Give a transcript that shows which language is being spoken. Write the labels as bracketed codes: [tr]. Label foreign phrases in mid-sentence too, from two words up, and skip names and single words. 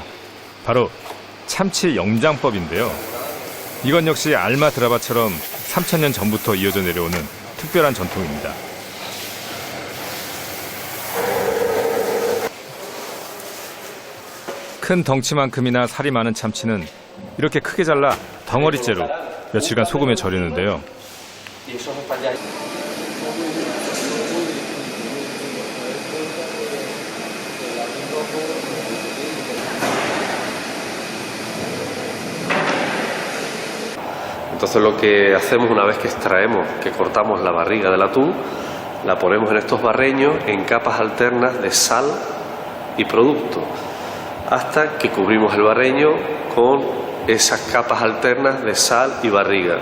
[ko] 바로 참치 영장법인데요. 이건 역시 알마드라바처럼 3000년 전부터 이어져 내려오는 특별한 전통입니다. 큰 덩치만큼이나 살이 많은 참치는 이렇게 크게 잘라 덩어리째로 며칠간 소금에 절이는데요. [es] Entonces lo que hacemos una vez que extraemos, que cortamos la barriga del atún, la ponemos en estos barreños en capas alternas de sal y producto, hasta que cubrimos el barreño con esas capas alternas de sal y barriga.